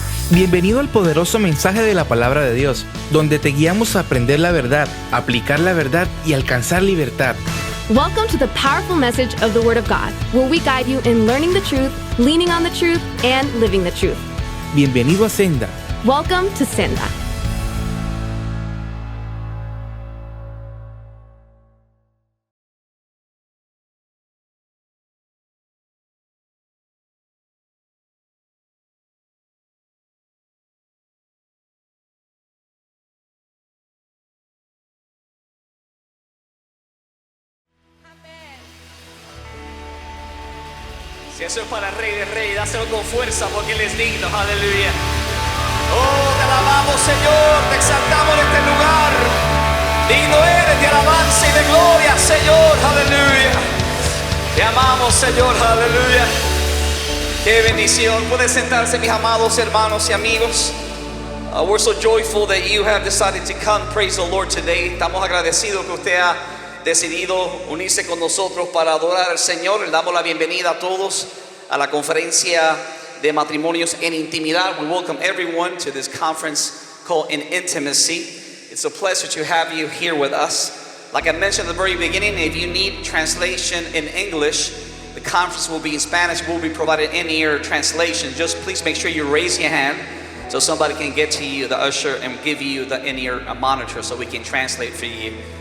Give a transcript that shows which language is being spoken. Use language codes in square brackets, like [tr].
[es] Bienvenido al poderoso mensaje de la palabra de Dios, donde te guiamos a aprender la verdad, aplicar la verdad y alcanzar libertad. [en] Welcome to the powerful message of the Word of God, where we guide you in learning the truth, leaning on the truth, and living the truth. [es] Bienvenido a Senda. [en] Welcome to Senda. [es] Si eso es para el Rey de Reyes, dáselo con fuerza porque Él es digno, aleluya. Oh, te alabamos, Señor, te exaltamos en este lugar. Digno eres de alabanza y de gloria, Señor, aleluya. Te amamos, Señor, aleluya. Qué bendición. Pueden sentarse, mis amados hermanos y amigos. [en] We're so joyful that you have decided to come. Praise the Lord today. [es] Estamos agradecidos que usted ha decidido unirse con nosotros para adorar al Señor. Le damos la bienvenida a todos a la conferencia de matrimonios en intimidad. [en] We welcome everyone to this conference called In Intimacy. It's a pleasure to have you here with us. Like I mentioned at the very beginning, if you need translation in English, the conference will be in Spanish. We'll be provided in-ear translation. Just please make sure you raise your hand so somebody can get to you, the usher, and give you the in-ear monitor so we can translate for you.